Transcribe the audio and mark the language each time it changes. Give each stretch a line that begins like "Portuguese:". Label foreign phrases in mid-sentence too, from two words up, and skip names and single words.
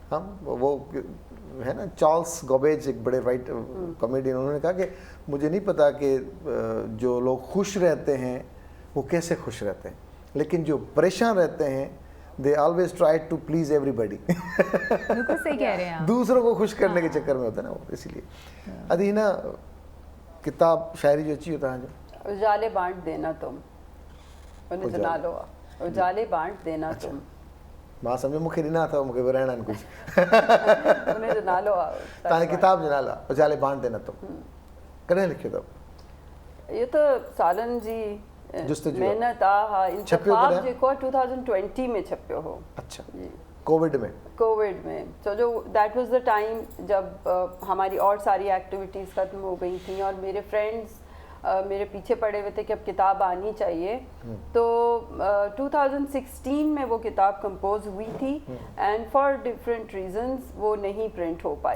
Urdu: ہم وہ ہے نا، چارلس گوبیج ایک بڑے رائٹ کامیڈین، انہوں نے کہا کہ مجھے نہیں پتا کہ جو لوگ خوش رہتے ہیں وہ کیسے خوش رہتے ہیں، لیکن جو پریشان رہتے ہیں वो कैसे खुश रहते हैं, लेकिन जो परेशान रहते हैं
English: they always try to please everybody.
Urdu: بالکل صحیح کہہ رہے ہیں آپ. دوسروں کو خوش کرنے کے چکر میں ہوتا ہے نا وہ، اسی لیے ابھی نا کتاب شاعری جو اچھی ہوتا ہے جو اجالے بانٹ دینا تم، انہیں جنا لو، اجالے بانٹ دینا تم.
Sindhi: मां समझो मूंखे ॾिना अथव, मूंखे विराइणा आहिनि कुझु,
Urdu: انہیں جنا لو.
Sindhi: तव्हांजी किताब जो नाला उजाले बांट देना तुम, कॾहिं लिखियो अथव? इहो त सालनि जी महिनत आहे। इंतखाब जेको 2020 में छपियो हो।
Urdu: اچھا، کووڈ میں؟ کووڈ میں، سو جو
English: that was the time
Urdu: جب ہماری اور ساری ایکٹیویٹیز ختم ہو گئی تھی اور میرے فرینڈز میرے پیچھے پڑے ہوئے تھے کہ اب کتاب آنی چاہیے. تو 2016 میں وہ کتاب کمپوز ہوئی تھی
English: and for different reasons
Urdu: وہ نہیں پرنٹ ہو پائی.